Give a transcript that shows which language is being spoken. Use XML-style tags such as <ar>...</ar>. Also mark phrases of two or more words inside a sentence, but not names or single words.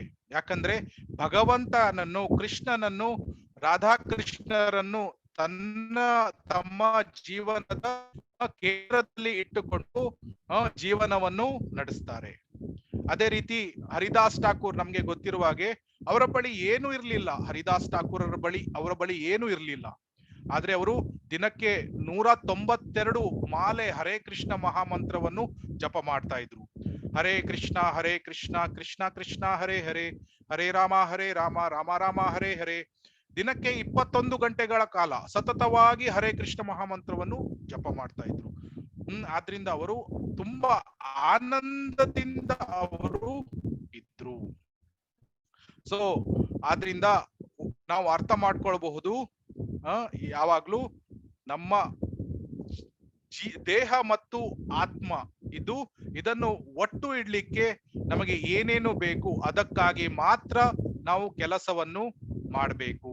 <kn>ಯಾಕಂದ್ರೆ ಭಗವಂತನನ್ನು, ಕೃಷ್ಣನನ್ನು, ರಾಧಾಕೃಷ್ಣರನ್ನು ತಮ್ಮ ಜೀವನದ ಕೇಂದ್ರದಲ್ಲಿ ಇಟ್ಟುಕೊಂಡು ಜೀವನವನ್ನು ನಡೆಸ್ತಾರೆ. ಅದೇ ರೀತಿ ಹರಿದಾಸ್ ಠಾಕೂರ್, ನಮ್ಗೆ ಗೊತ್ತಿರುವ ಹಾಗೆ ಅವರ ಬಳಿ ಏನೂ ಇರ್ಲಿಲ್ಲ. ಹರಿದಾಸ್ ಠಾಕೂರ್ ಅವರ ಬಳಿ ಏನೂ ಇರ್ಲಿಲ್ಲ. ಆದ್ರೆ ಅವರು ದಿನಕ್ಕೆ 192 ಮಾಲೆ ಹರೇ ಕೃಷ್ಣ ಮಹಾಮಂತ್ರವನ್ನು ಜಪ ಮಾಡ್ತಾ ಇದ್ರು.</kn> <sa>ಹರೇ ಕೃಷ್ಣ ಕೃಷ್ಣ ಕೃಷ್ಣ ಹರೇ ಹರೇ, ಹರೇ ರಾಮ ರಾಮ ರಾಮ ಹರೇ ಹರೇ.</sa> <kn>ದಿನಕ್ಕೆ 21 ಗಂಟೆಗಳ ಕಾಲ ಸತತವಾಗಿ ಹರೇ ಕೃಷ್ಣ ಮಹಾಮಂತ್ರವನ್ನು ಜಪ ಮಾಡ್ತಾ ಇದ್ರು. ಆದ್ರಿಂದ ಅವರು ತುಂಬಾ ಆನಂದದಿಂದ ಅವರು ಇದ್ರು. ಸೊ ಆದ್ರಿಂದ ನಾವು ಅರ್ಥ ಮಾಡ್ಕೊಳ್ಬಹುದು, ಯಾವಾಗ್ಲೂ ನಮ್ಮ ದೇಹ ಮತ್ತು ಆತ್ಮ ಇದನ್ನು ಒಟ್ಟು ಇಡ್ಲಿಕ್ಕೆ ನಮಗೆ ಏನೇನು ಬೇಕು ಅದಕ್ಕಾಗಿ ಮಾತ್ರ ನಾವು ಕೆಲಸವನ್ನು ಮಾಡಬೇಕು.</kn>